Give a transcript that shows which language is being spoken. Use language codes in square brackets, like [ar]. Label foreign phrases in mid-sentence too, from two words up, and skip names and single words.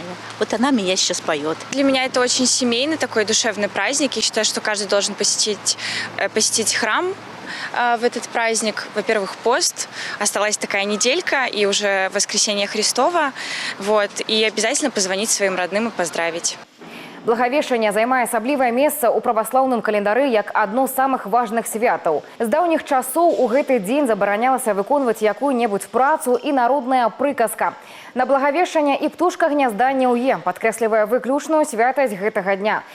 [ru] Вот она меня сейчас поет. Для меня это очень семейный такой душевный праздник. Я считаю, что каждый должен посетить храм в этот праздник. Во-первых, пост. Осталась такая неделька, и уже воскресение Христово. Вот. И обязательно позвонить своим родным и поздравить. [be] Благавешчанне займае асаблівае месца ў праваслаўным календары як адно з самых важных святаў. З даўніх часоў у гэты дзень забаранялася выконваць якую-небудзь працу і народная прыказка. На благавешчанне і птушка гнязда не ўе, падкрэслівае выключную святасць гэтага дня.